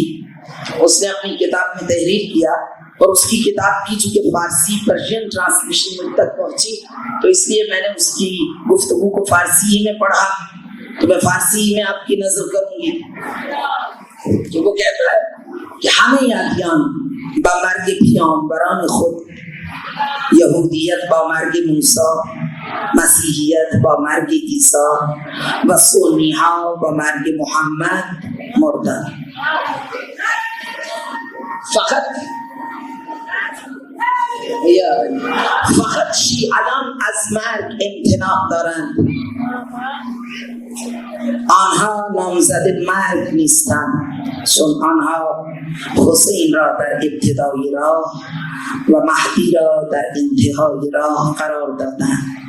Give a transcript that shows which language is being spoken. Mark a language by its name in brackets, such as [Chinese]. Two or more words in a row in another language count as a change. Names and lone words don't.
[Urdu] اس نے اپنی کتاب میں تحریر کیا، اور اس کی کتاب کی چونکہ فارسی پرشین ٹرانسلیشن مجھ تک پہنچی، تو اس لیے میں نے اس کی گفتگو کو فارسی ہی میں پڑھا. تو میں فارسی ہی میں آپ کی نظر کروں گی کہ وہ کہتا ہے کہ [Persian] ہمیں ادیان با مرگ پیامبران خود، یہودیت با مرگ موسی، مسیحیت با مرگ عیسی و سنی ها با مرگ محمد مردن. فقط شیعیان از مرگ امتناع دارند، آنها نامزد مرگ نیستند، چون آنها حسین را در ابتدای راه و مهدی را در انتهای راه قرار دادند.